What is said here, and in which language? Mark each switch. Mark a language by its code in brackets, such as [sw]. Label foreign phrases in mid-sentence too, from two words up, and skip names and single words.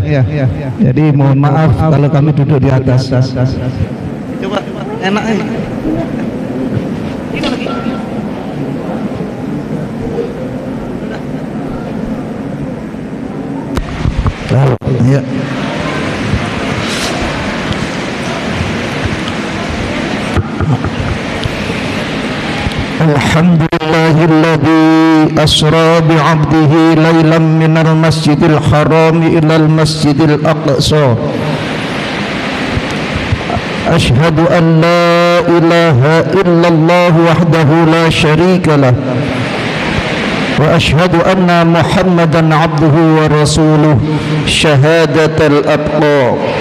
[id] Jadi mohon maaf kalau kami duduk di atas. Coba enak. Ya. [ar] الحمد لله الذي أسرى بعبده ليلا من المسجد الحرام إلى المسجد الأقصى. أشهد أن لا إله إلا الله وحده لا شريك له. وأشهد أن محمدا عبده ورسوله شهادة الأتقى.